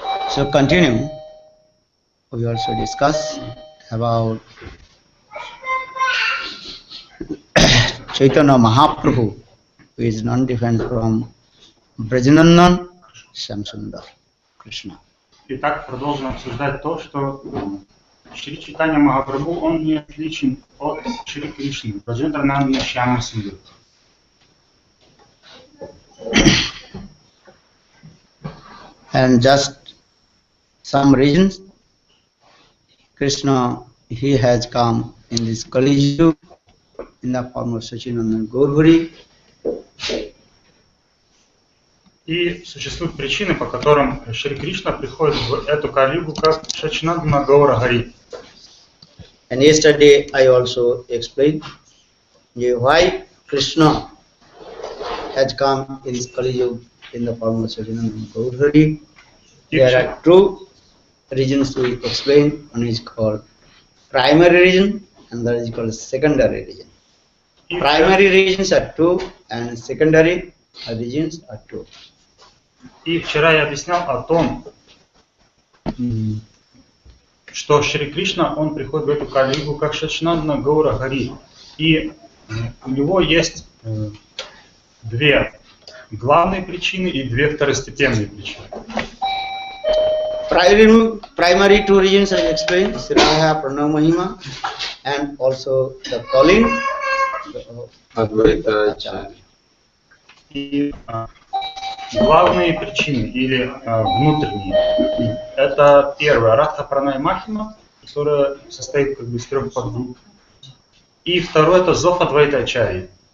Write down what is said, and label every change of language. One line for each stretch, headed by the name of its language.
English: So continue, we also discuss about Chaitanya Mahaprabhu, who is none different from Brajanandan Shamsundar Krishna.
Russian: Итак, продолжим обсуждать то, что Шри Чайтанья Махапрабху, он не отличен от Шри Кришны, Бхаджана-рахасья Шьяма Сундар.
English: And just some reasons, Krishna, he has come in this Kali Yuga in the form of Sachinandan Gaurvari.
Russian: И существуют причины, по которым Шри Кришна приходит в эту Кали-югу как Шачинандана-гаура-хари.
English: And yesterday I also explained why Krishna has come in this Kali Yuga in the form of Sachinandan Gaurvari. There are two reasons we explain. One is called primary reason and that is called secondary reason. Primary reasons are two and secondary reasons are two.
Russian: И вчера я объяснял о том, что Шри Кришна, он приходит в эту Кали-югу как Шачинандана-гаура-хари. И у него есть две главные причины и две второстепенные причины.
English: Primary two reasons I explained, Srila Pranam Mahima and also the calling Advaita Acharya.
Russian: И главные причины или внутренние, это первое, Радха Пранай Махима, которая состоит как бы из трех подгрупп. И второе, это Зов Адвайта Ачарьи.